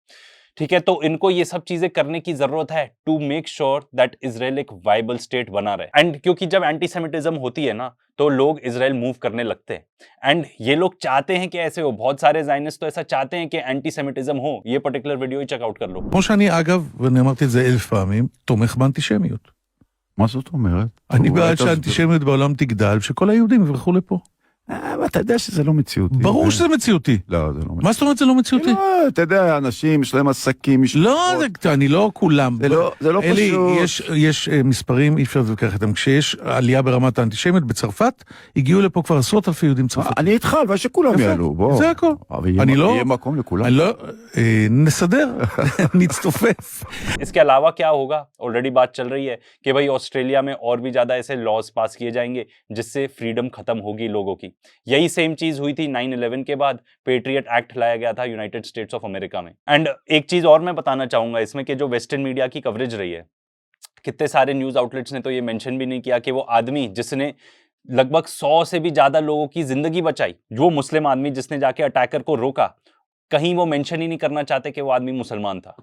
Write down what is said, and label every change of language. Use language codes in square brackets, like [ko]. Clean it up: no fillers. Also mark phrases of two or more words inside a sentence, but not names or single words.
[hi] ठीक है, तो इनको ये सब चीजें करने की जरूरत है [en] to make sure that [hi] इसराइल एक [en] viable state [hi] बना रहे। एंड क्योंकि जब एंटीसेमिटिज्म होती है ना, तो लोग इसराइल मूव करने लगते हैं। एंड ये लोग चाहते हैं कि ऐसे हो, बहुत सारे ज़ायनिस्ट तो ऐसा चाहते हैं कि एंटीसेमिटिज्म हो। ये [en] particular video [hi] ही चेकआउट कर लो। [he] כמו שאני, אגב, ואני אמרתי את זה 1000 פעמים, תומך באנטישמיות. מה זאת אומרת? אני בעד שהאנטישמיות בעולם תגדל, ושכל היהודים יברחו לפה. אתה יודע שזה לא מציאותי. ברור שזה מציאותי. לא, זה לא מציאותי. מה זאת אומרת זה לא מציאותי? לא, אתה יודע, אנשים, יש להם עסקים, לא, אני לא כולם. זה לא אלי, פשוט. יש מספרים, אי אפשר להתווכח איתם. כשיש עלייה ברמת האנטישמית בצרפת, הגיעו לפה כבר עשרות אלפי יהודים צרפתים. אני איתך, הלוואי שכולם יעלו, בוא. זה הכל. אבל יהיה מקום לכולם. נסדר, נצטופף. [hi] इसके अलावा क्या होगा, ऑलरेडी बात चल रही है कि भाई ऑस्ट्रेलिया में और भी ज्यादा ऐसे [en] laws pass [hi] किए जाएंगे जिससे फ्रीडम खत्म होगी लोगों की। यही सेम चीज हुई थी 9/11 के बाद, पेट्रियट एक्ट लाया गया था यूनाइटेड स्टेट्स ऑफ अमेरिका में। एंड एक चीज और मैं बताना चाहूंगा इसमें कि जो [en] Western media [hi] की कवरेज रही है, कितने सारे [en] news outlets [hi] ने तो ये मेंशन भी नहीं किया कि वो आदमी जिसने लगभग 100 से भी ज्यादा लोगों की जिंदगी बचाई, जो मुस्लिम आदमी जिसने जाके अटैकर को रोका, कहीं वो मेंशन ही नहीं करना चाहते कि वो आदमी मुसलमान था।